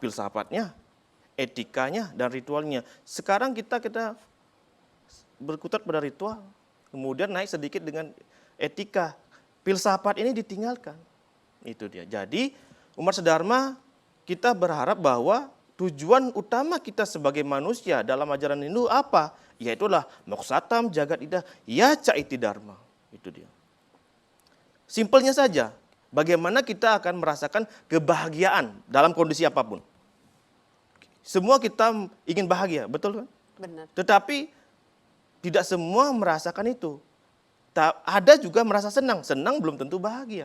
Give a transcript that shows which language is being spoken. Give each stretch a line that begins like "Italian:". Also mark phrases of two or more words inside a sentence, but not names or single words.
Indonesian: Filsafatnya, etikanya, dan ritualnya. Sekarang kita berkutat pada ritual. Kemudian naik sedikit dengan etika. Filsafat ini ditinggalkan. Itu dia. Jadi umat sedharma kita berharap bahwa tujuan utama kita sebagai manusia dalam ajaran Hindu apa?
Sanskrit: Yaitulah moksatam jagat ida yaca iti dharma.
Indonesian: Itu dia. Simpelnya saja, bagaimana kita akan merasakan kebahagiaan dalam kondisi apapun. Semua kita ingin bahagia, betul kan? Benar. Tetapi tidak semua merasakan itu. Ada juga merasa senang, senang belum tentu bahagia.